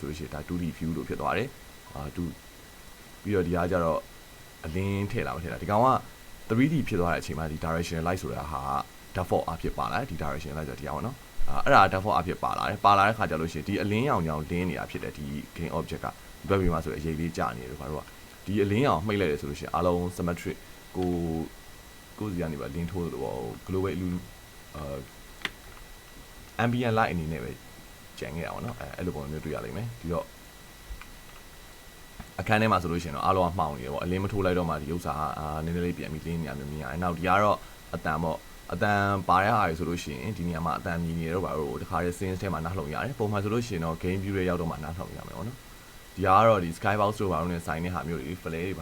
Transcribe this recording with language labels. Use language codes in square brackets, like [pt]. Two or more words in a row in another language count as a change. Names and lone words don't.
[my] လို့ရှိရင်ဒါ 2D view လို့ဖြစ်သွားတယ်ပြီးတော့ဒီကကျတော့အလင်းထည့်လာမထည့်လာဒီကောင်က 3D ဖြစ်သွားတဲ့အချိန်မှာဒီ [en] direction light [my] ဆိုတာဟာ default အဖြစ်ပါလာတယ်ဒီ [en] direction light [my] ဆိုတော့ဒီအောင်နော်အဲ့ဒါ default အဖြစ်ပါလာတဲ့ခါကျလို့ရှိရင်ဒီအလင်းရောင်လင်းနေတာဖြစ်တယ်ဒီ [en] game object [my] ကဒီဘက်ပြီးမှဆိုအရေးလေးကြာနေတယ်ဘာလို့ကဒီအလင်းရောင်မှိတ်လိုက်တယ်ဆိုလို့ရှိရင်အားလုံး symmetric ကိုစီကနေပါလင်းထိုးလို့ပေါ့ global [en] ambient light [my] အနေနဲ့ပဲကြံခဲ့တာပေါ့နော်အဲ့လိုပုံမျိုးတွေ့ရလိမ့်မယ်ဒီတော့အခန်းထဲမှာဆိုလို့ရှိရင်တော့အားလုံးကမှောင်နေတယ်ပေါ့အလင်းမထိုးလိုက်တော့မှဒီဥစ္စာနည်းနည်းလေးပြန်ပြီးလင်းနေရမျိုးမြင်ရတယ်နောက်ဒီကတော့အတန်ပေါ့အတန်ပါတဲ့ဟာတွေဆိုလို့ရှိရင်ဒီနေရာမှာအတန်မြည်နေတော့ဘာလို့တခါတည်း scenes ထဲမှာနှားလှုံရတယ်ပုံမှန်ဆိုလို့ရှိရင်တော့ [en] game view [my] တွေရောက်တော့မှနှားလှုံရမယ်ပေါ့နော်ဒီကတော့ဒီ skybox တို့ဘာလို့လဲဆိုင်တဲ့ဟာမျိုးတွေ flare တွေဘာ